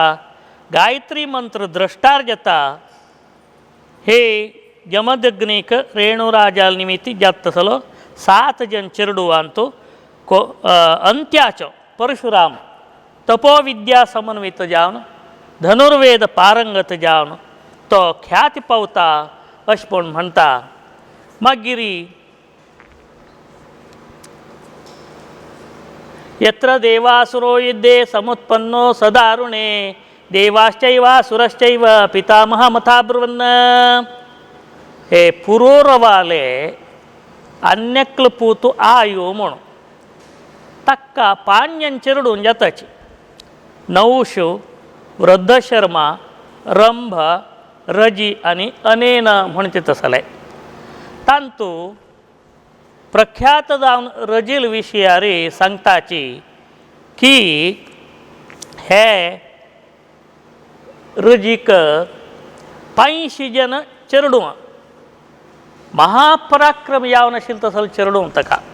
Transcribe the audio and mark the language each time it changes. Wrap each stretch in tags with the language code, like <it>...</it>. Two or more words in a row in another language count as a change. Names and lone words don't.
<kok>गायत्री मंत्र द्रष्टार जाता. हे जमदग्नीक रेणुराजाल निमित्ती जात असलो 7 जन चेरडू अंतू अंत्याचो परशुराम तपोविद्या समन्वित जावन धनुर्वेद पारंगत जावन तो ख्याती पावता अशें पण म्हणटा.</kok> <sa>मागिरी यत्र देवासुरो युद्धे समुत्पन्नो सदारुणे देवाश्चैव असुरश्चैव पितामहमथा ब्रुवन्.</sa> <kok>हे पुरोरवाले अन्यक्ल पूतु आयु म्हणून तक्का पाण्यंचेरडून जाताची. नवशु वृद्ध शर्मा रंभ रजी आणि अनेन म्हणचे तसले. तांतू प्रख्यात जावन रजील विशयारी सांगताची की हे रजीक 85 जन चेरडू महापराक्रम यावन आशिल्लो तसलो चेरडू ताका.</kok>